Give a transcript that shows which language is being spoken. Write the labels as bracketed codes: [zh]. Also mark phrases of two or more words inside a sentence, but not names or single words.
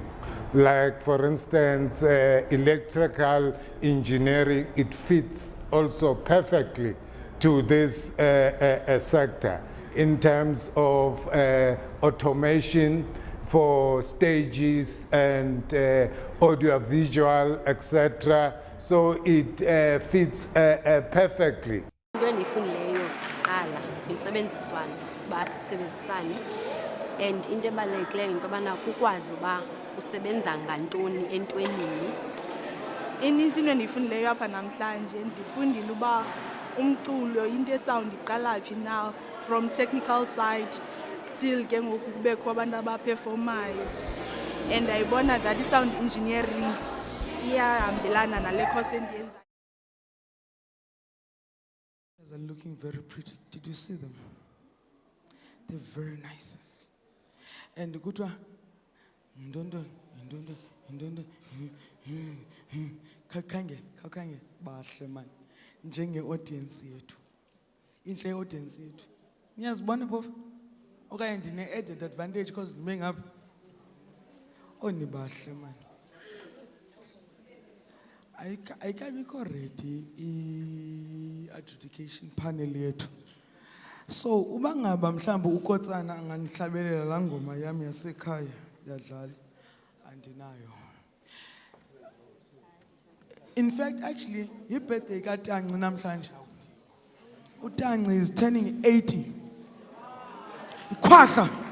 [en] Like for instance, electrical engineering, it fits also perfectly to this sector in terms of automation for stages and audiovisual, etc. So it fits perfectly. [xh] Into endiyifundileyo yokuqala yintsebenziswano, uba sisebenzisane, and into ebalulekileyo yinto yobana kukwazi uba usebenza ngantoni entwenini. Inintsi into endiyifundileyo apha namhlanje ndifundile uba umculo into esawundi iqala phi na [en] from technical side till [xh] ke ngoku kubekho abantu abaperformayo, and ayibona that [en] i-sound engineering [xh] iyahambelana nale course endiyenzayo. [en] Are looking very pretty. Did you see them? They're very nice. And the good one, [xh] kakange, bahle man. Njenge audience yethu. Inhle audience yethu. Niyazibona phofu? Okanye ndine [en] added advantage because [xh] ndime ngapha. Oh ni bahle man. Ayikabikho ready [en] i-adjudication panel [xh] yethu. So uba ngaba mhlawumbe uKotsana anganihlabelela la ngoma yami yasekhaya yadlala andinayo. [en] In fact, actually, i-birthday [xh] kaTanci namhlanje. [en] uTanci is turning 80. [xh] Khwahla.